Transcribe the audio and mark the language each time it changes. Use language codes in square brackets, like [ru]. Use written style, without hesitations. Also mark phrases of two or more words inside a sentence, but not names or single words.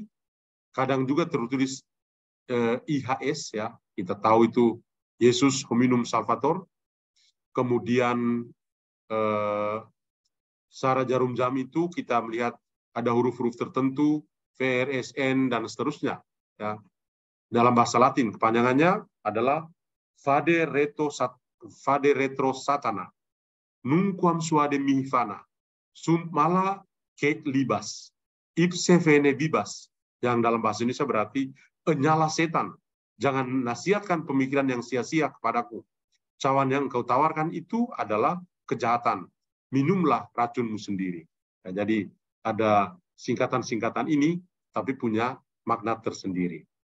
[id] Kadang juga tertulis IHS, ya, kita tahu itu [la] Yesus Hominum Salvator. [id] Kemudian secara jarum jam itu kita melihat ada huruf-huruf tertentu, VRSN dan seterusnya. Ya. Dalam bahasa Latin kepanjangannya adalah [la] Vade Retro Satana, Nunquam Suade Mihivana, Sunt Mala Ket Libas, Ipse Vene Bibas, [id] yang dalam bahasa Indonesia berarti nyala setan, jangan nasihatkan pemikiran yang sia-sia kepadaku. Cawan yang engkau tawarkan itu adalah kejahatan. Minumlah racunmu sendiri. Nah, jadi ada singkatan-singkatan ini, tapi punya makna tersendiri.